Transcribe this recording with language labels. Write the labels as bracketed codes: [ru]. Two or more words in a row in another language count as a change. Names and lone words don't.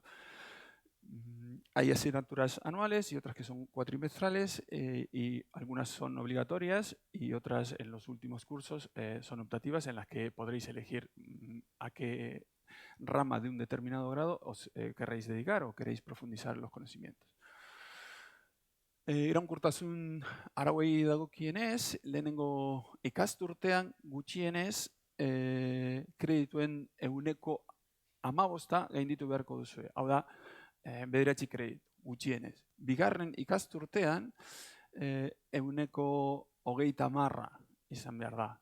[es] Hay asignaturas anuales y otras que son cuatrimestrales y algunas son obligatorias y otras en los últimos cursos son optativas en las que podréis elegir a qué rama de un determinado grado os querréis dedicar o queréis profundizar los conocimientos. [eu] Iraunkortasun arauei dagokienez, lehenengo ikasturtean gutxienez kredituen 15% gainditu beharko duzue. Hau da, 9 kreditu gutxienez. Bigarren ikasturtean 30% izan behar da.